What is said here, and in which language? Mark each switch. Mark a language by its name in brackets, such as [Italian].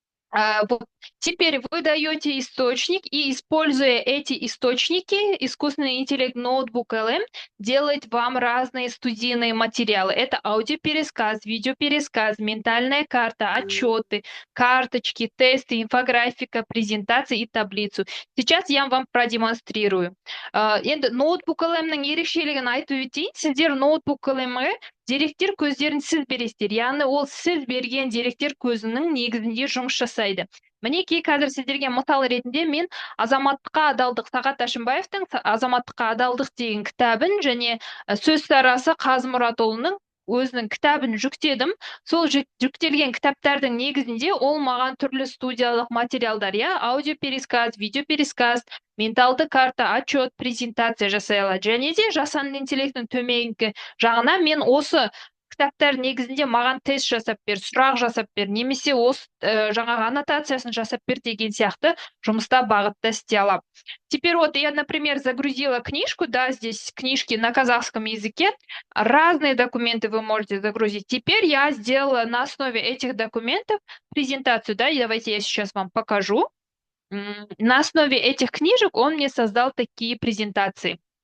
[Russian] Вот. Теперь вы даете источник, и используя эти источники, искусственный интеллект Notebook LM делает вам разные студийные материалы. Это аудиопересказ, видеопересказ, ментальная карта, отчеты, карточки, тесты, инфографика, презентации и таблицу. Сейчас я вам продемонстрирую. [Kazakh] Енді Notebook LM-нің ерекшелігін айтып өтейін. Сіздер Notebook LM-ге деректер көздерін сіз бересіздер, яғни ол сіз берген деректер көзінің негізінде жұмыс жасайды. Мінекей қазір сіздерге мысал ретінде мен азаматтыққа адалдық, Сағат Әшімбаевтың азаматтыққа адалдық деген кітабын және сөз сарасы Қазмұратұлының өзінің кітабын жүктедім. Сол жүктелген кітаптардың негізінде ол маған түрлі студиялық материалдар, аудиопересказ, видеопересказ, менталды карта, отчет, презентация жасай алады. Және де жасанды интеллекттің төменгі жағына мен осы кітаптар негізінде маған тест жасап бер, сұрақ жасап бер, немесе осы жаңағы аннотациясын жасап бер деген сияқты жұмыста бағытта істей аламын. [Russian] Теперь вот я, например, загрузила книжку, да, здесь книжки на казахском языке, разные документы вы можете загрузить. Теперь я сделала на основе этих документов презентацию, да, и давайте я сейчас вам покажу. На основе этих книжек он мне создал такие презентации.